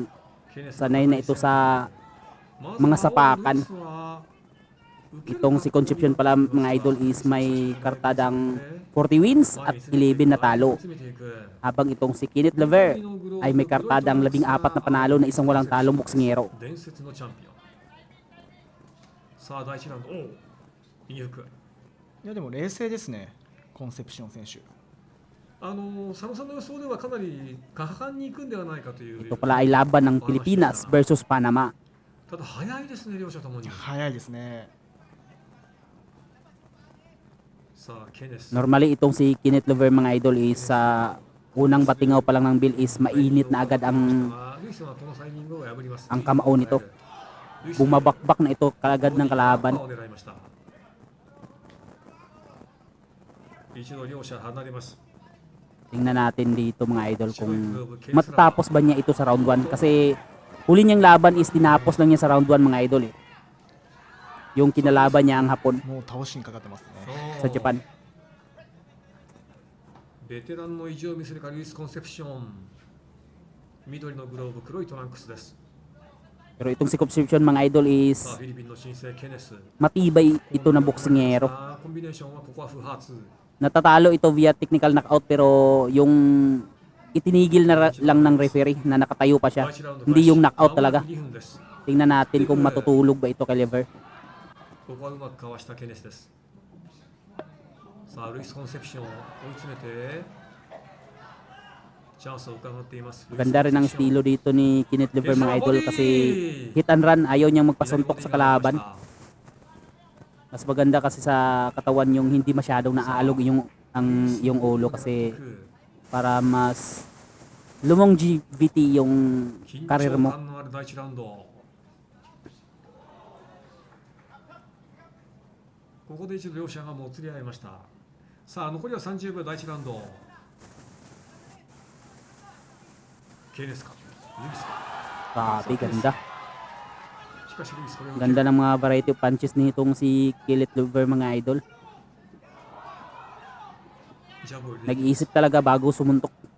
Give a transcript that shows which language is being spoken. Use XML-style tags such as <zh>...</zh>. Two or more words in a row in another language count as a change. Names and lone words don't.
<tl>Sanay na ito sa mga sapakan. Itong si Concepcion pala mga idol is may kartadang 40 wins at 11 na talo. Habang itong si Kenneth Lover ay may kartadang 14 na panalo na isang walang talong boksingero.</tl> <ja>さあ第1ラウンド、右フック。いやでも冷静ですね、コンセプション選手。佐野さんの予想ではかなり果敢に行くんではないかという。</ja> <tl>Ito pala ay laban ng Pilipinas versus Panama.</tl> <ja>ただ早いですね、両者ともに。早いですね。さあケネス。</ja> <tl>Normally itong si Kenneth Lover mga idol is sa unang batingaw pa lang ng bill is mainit na agad ang kamao nito. Bumabakbak na ito kaagad ng kalaban. Tingnan natin dito mga idol kung matatapos ba niya ito sa round 1 kasi huli niyang laban is tinapos lang niya sa round 1 mga idol eh. Yung kinalaban niya ang hapon sa Japan.</tl> <ja>Veteran の意地を見せるかルイス・コンセプション。緑のグローブ、黒いトランクスです。</ja> <tl>Pero itong si Concepcion mga idol is matibay ito na boksingero. Natatalo ito via</tl> <en>technical knockout</en> <tl>pero yung itinigil na lang ng referee na nakatayo pa siya. Hindi yung knockout talaga. Tingnan natin kung matutulog ba ito kay Lover. Sa Luis Concepcion, ganda rin ang estilo dito ni Kenneth Lover mga idol kasi</tl> <en>hit and run,</en> <tl>ayaw niyang magpasuntok sa kalaban. Mas maganda kasi sa katawan yung hindi masyadong naaalog yung ulo kasi para mas longevity yung karir mo.</tl> <ja>ここで一度両者がもつれ合いました。さあ残りは30秒第1ラウンド。</ja> <tl>Grabe, ganda. Ganda ng mga</tl> <en>variety of punches</en> <tl>nitong si Kenneth Lover mga idol. Nag-iisip talaga bago sumuntok.</tl>